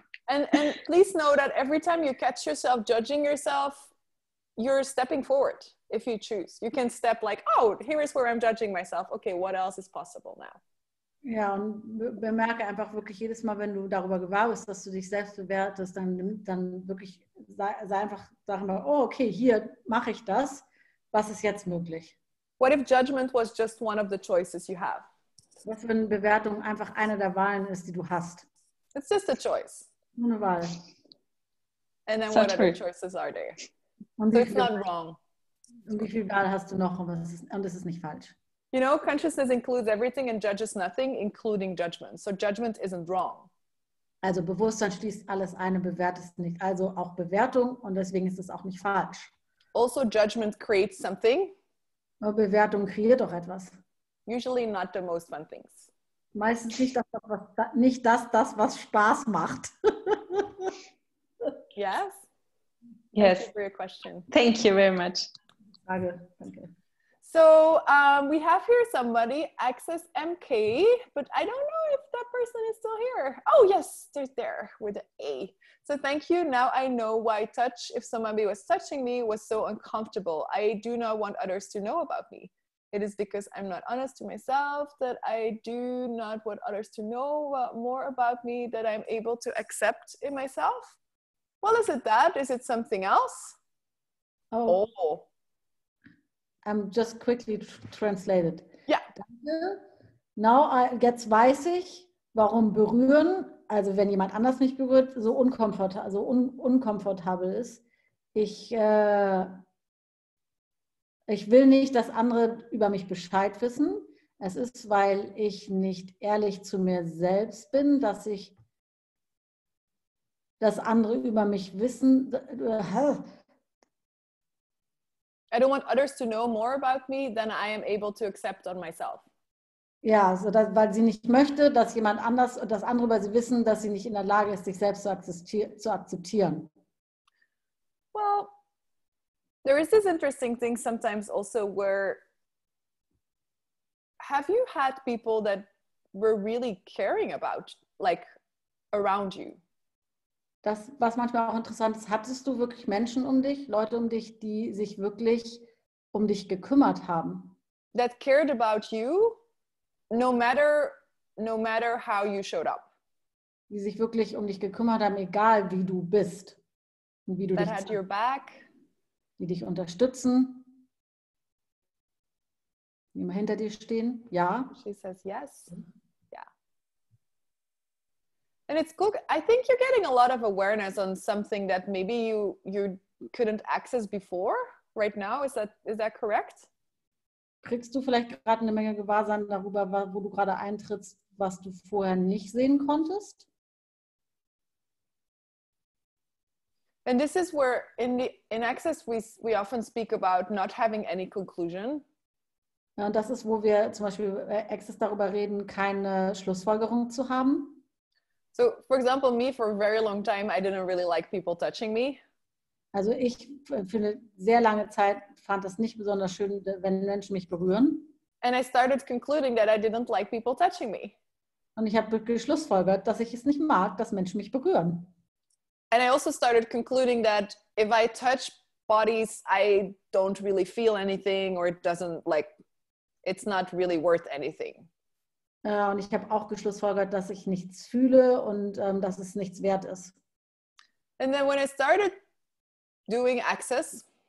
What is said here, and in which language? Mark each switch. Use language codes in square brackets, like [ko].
[en] And please know that every time you catch yourself judging yourself, you're stepping forward if you choose. You can step like, oh, here is where I'm judging myself. Okay, what else is possible now? [de] Ja, und bemerke einfach wirklich jedes Mal, wenn du darüber gewahr bist, dass du dich selbst bewertest, dann wirklich sei einfach, sag mal, oh, okay, hier mache ich das. Was ist jetzt möglich? [en] What if judgment was just one of the choices you have? [de] Was für eine Bewertung einfach eine der Wahlen ist, die du hast. [en] It's just a choice. [de] Nur eine Wahl. [en] And then So what other true. choices are there? [de] Und [en] So it's not wrong. [de] wie viel Wahl hast du noch? Und es ist nicht falsch. [en] You know, consciousness includes everything and judges nothing, including judgment. So judgment isn't wrong. [de] Also Bewusstsein schließt alles ein und bewertet nicht. Also auch Bewertung und deswegen ist es auch nicht falsch. [en] Also judgment creates something. [de] Aber Bewertung kreiert auch etwas. [en] Usually not the most fun things. [de] Meistens nicht das, was Spaß macht. [en] Yes? Yes. Thank you for your question. Thank you very much. [de] Frage, danke. [en] So we have here somebody, Access MK, but I don't know if that person is still here. Oh, yes, there's there with an A. So thank you. Now I know why touch, if somebody was touching me, was so uncomfortable. I do not want others to know about me. It is because I'm not honest to myself that I do not want others to know more about me that I'm able to accept in myself. Well, is it that? Is it something else? Oh. Just quickly translated. [de] Ja. Danke. Now, jetzt weiß ich, warum berühren, also wenn jemand anders mich berührt, so unkomfortabel ist. Ich will nicht, dass andere über mich Bescheid wissen. Es ist, weil ich nicht ehrlich zu mir selbst bin, dass andere über mich wissen. [en] I don't want others to know more about me than I am able to accept on myself. [de] Ja, weil sie nicht möchte, dass jemand anders, dass andere über sie wissen, dass sie nicht in der Lage ist, sich selbst zu akzeptieren. [en] Well, there is this interesting thing sometimes also where, have you had people that were really caring about, like, around you? [de] Das, was manchmal auch interessant ist, hattest du wirklich Menschen um dich, Leute um dich, die sich wirklich um dich gekümmert haben? [en] That cared about you, no matter how you showed up. [de] Die sich wirklich um dich gekümmert haben, egal wie du bist. Und wie du [en] That [de] dich [en] had your back. [de] Die dich unterstützen. Die immer hinter dir stehen. Ja. [en] She says yes. And it's cool. I think you're getting a lot of awareness on something that maybe you couldn't access before right now. Is that correct? [de] Kriegst du vielleicht gerade eine Menge Gewahrsein darüber, wo du gerade eintrittst, was du vorher nicht sehen konntest? [en] And this is where in Access we often speak about not having any conclusion. [de] Ja, und das ist, wo wir zum Beispiel Access darüber reden, keine Schlussfolgerung zu haben. [en] So, for example, me, for a very long time, I didn't really like people touching me. [de] Also ich für eine sehr lange Zeit fand es nicht besonders schön, wenn Menschen mich berühren. [en] And I started concluding that I didn't like people touching me. [de] Und ich habe geschlussfolgert, dass ich es nicht mag, dass Menschen mich berühren. [en] And I also started concluding that if I touch bodies, I don't really feel anything, or it's not really worth anything. [de] Und ich habe auch geschlussfolgert, dass ich nichts fühle und dass es nichts wert ist. [en] And then when I started doing Access,